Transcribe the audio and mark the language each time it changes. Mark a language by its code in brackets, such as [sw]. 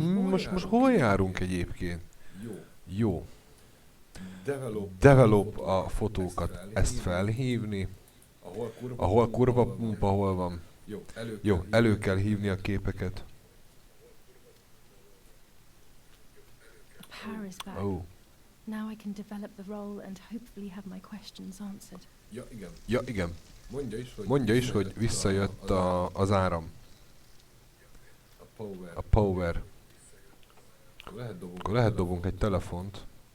[hu] Most hol járunk egyébként? Jó. Develop a fotókat. Ezt felhívni. Ahol kurva pumpa, hol van. Jó, elő kell hívni a képeket. [en] Power is back. Oh. Now I can develop the role and hopefully have my questions answered. [hu] Ja, igen. Mondja is, hogy visszajött az áram. A power. Akkor lehet dobunk egy telefont.